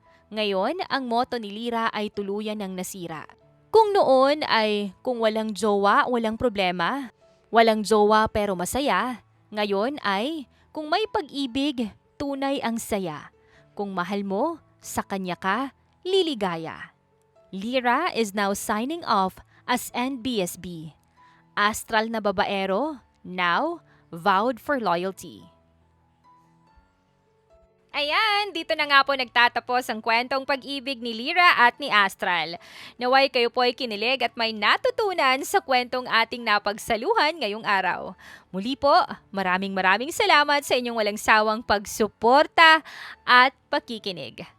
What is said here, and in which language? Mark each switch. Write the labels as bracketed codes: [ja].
[tl] Ngayon, ang motto ni Lyra ay tuluyan ng nasira. Kung noon ay kung walang jowa, walang problema. Walang jowa pero masaya. Ngayon ay kung may pag-ibig, tunay ang saya. Kung mahal mo, sa kanya ka, liligaya. [en] Lyra is now signing off as NBSB. Astral [tl] na babaero, [en] now vowed for loyalty. [tl] Ayan, dito na nga po nagtatapos ang kwentong pag-ibig ni Lyra at ni Astral. Naway kayo po ay kinilig at may natutunan sa kwentong ating napagsaluhan ngayong araw. Muli po, maraming salamat sa inyong walang sawang pagsuporta at pakikinig.